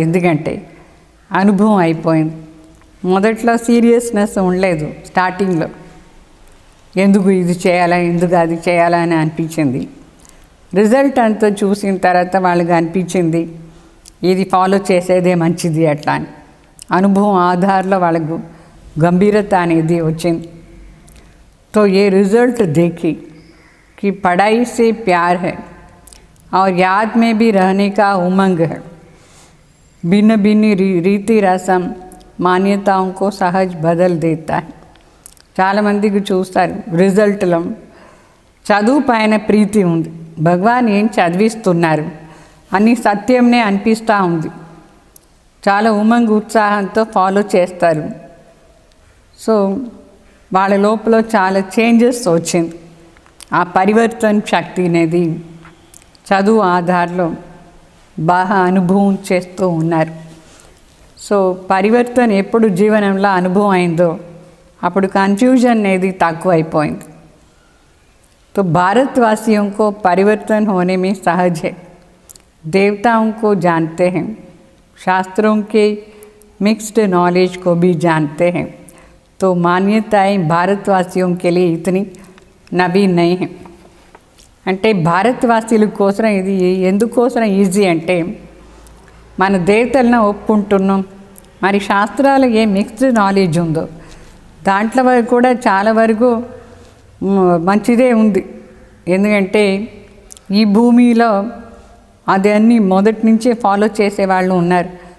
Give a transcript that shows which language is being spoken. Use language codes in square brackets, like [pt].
[te] ఎందుకంటే అనుభవం అయిపోయింది. మొదట్లో సీరియస్నెస్ ఉండలేదు స్టార్టింగ్లో, ఎందుకు ఇది చేయాలా ఎందుకు అది చేయాలా అని అనిపించింది. రిజల్ట్ అంతా చూసిన తర్వాత వాళ్ళకి అనిపించింది ఇది ఫాలో చేసేదే మంచిది అట్లా అని. అనుభవం ఆధారంలో వాళ్ళకు గంభీరత అనేది వచ్చింది. [hi] तो ये रिज़ल्ट देखी कि पढ़ाई से प्यार है और याद में भी रहने का उमंग है. भिन्न भिन्न रीति रसम మాన్యతాओं को सहज बदल देता है. [te] చాలామందికి చూస్తారు రిజల్ట్లో చదువు పైన ప్రీతి ఉంది, భగవాన్ ఏం చదివిస్తున్నారు అని సత్యంనే అనిపిస్తూ ఉంది, చాలా ఉమంగ్ ఉత్సాహంతో ఫాలో చేస్తారు. సో వాళ్ళ లోపల చాలా చేంజెస్ వచ్చింది. ఆ పరివర్తన శక్తి అనేది చదువు ఆధారంలో బాగా అనుభవం చేస్తూ ఉన్నారు. సో పరివర్తన ఎప్పుడు జీవనంలో అనుభవం అయిందో అప్పుడు కన్फ्यूजन అనేది తక్కువ అయిపోయింది. [hi] तो भारतवासियों को परिवर्तन होने में सहज है. देवताओं को जानते हैं, शास्त्रों के मिक्स्ड नॉलेज को भी जानते हैं. तो मान्यताएं भारतवासियों के लिए इतनी नवीन नहीं है. [te] అంటే భారతవాసీల కోసం ఇది ఎందుకోసం ఈజీ అంటే మన దేవతలను ఒప్పుకుంటున్నాం, మరి శాస్త్రాలు ఏ మిక్స్డ్ నాలెడ్జ్ ఉందో దాంట్లో వరకు కూడా చాలా వరకు మంచిదే ఉంది. ఎందుకంటే ఈ భూమిలో అది అన్నీ మొదటి నుంచే ఫాలో చేసేవాళ్ళు ఉన్నారు.